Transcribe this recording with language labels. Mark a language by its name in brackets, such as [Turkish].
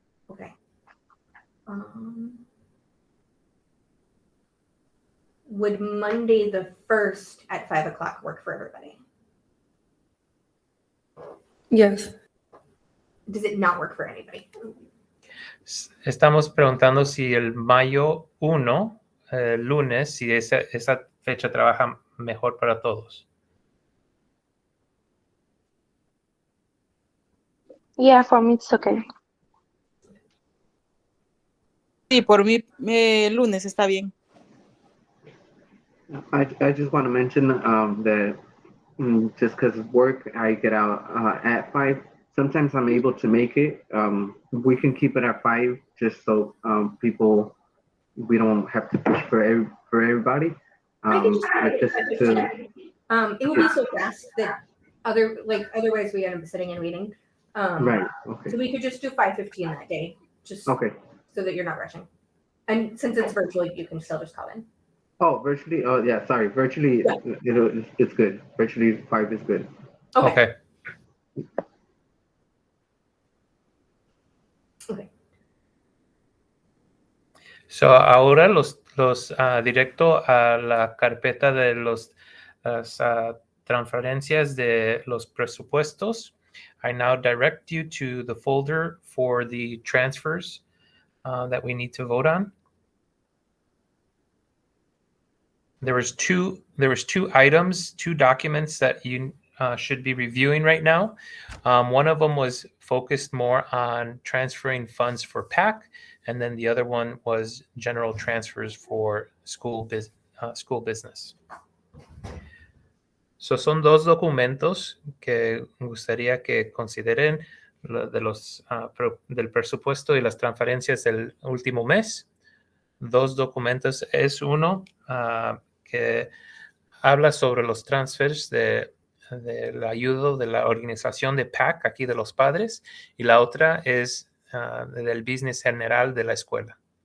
[English] Okay. Would Monday the 1st at 5 o'clock work for everybody? Yes. Does it not work for anybody? [Spanish] Estamos preguntando si el mayo 1, lunes, si esa fecha trabaja mejor para todos. [English] Yeah, for me it's okay. [Spanish] Sí, por mí, lunes está bien. [English] I just want to mention that just because of work, I get out at 5. Sometimes I'm able to make it. We can keep it at 5 just so people, we don't have to push for everybody. I can just But just to, it will be so fast that otherwise we end up sitting and waiting. right, okay. So we could just do 5:15 that day, just Okay. so that you're not rushing. And since it's virtual, you can still just call in. Oh, virtually? Oh, yeah, sorry. Virtually, Yeah. It's good. Virtually 5 is good. Okay. [Spanish] So ahora los directo a la carpeta de las transferencias de los presupuestos. [English] I now direct you to the folder for the transfers that we need to vote on. There was two items, 2 documents that you should be reviewing right now. One of them was focused more on transferring funds for PAC, and then the other one was general transfers for school business. [Spanish] So son 2 documentos que gustaría que consideren del presupuesto y las transferencias del último mes. 2 documentos es uno que habla sobre los transfers de la ayuda de la organización de PAC aquí de los padres, y la otra es del business general de la escuela.